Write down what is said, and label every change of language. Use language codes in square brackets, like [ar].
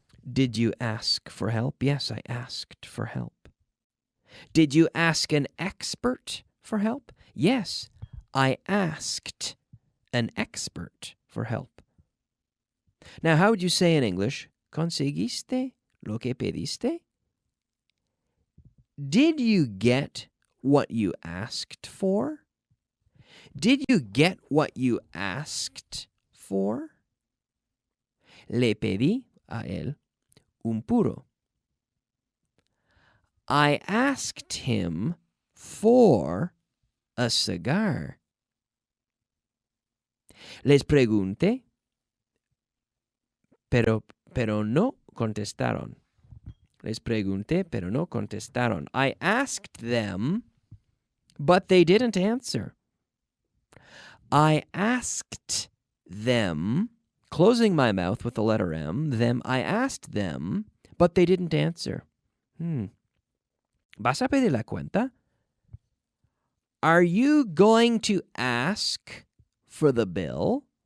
[en] Did you ask for help? Yes, I asked for help. Did you ask an expert for help? Yes, I asked an expert for help. Now, how would you say in English? [es] ¿Conseguiste lo que pediste? [en] Did you get what you asked for? Did you get what you asked for? [es] Le pedí a él un puro. [en] I asked him for a cigar. [es] Les pregunté, pero no contestaron. Les pregunté, pero no contestaron. [en] I asked them, but they didn't answer. I asked them, closing my mouth with the letter M, I asked them, but they didn't answer. ¿Vas a pedir la cuenta? Are you going to ask for the bill?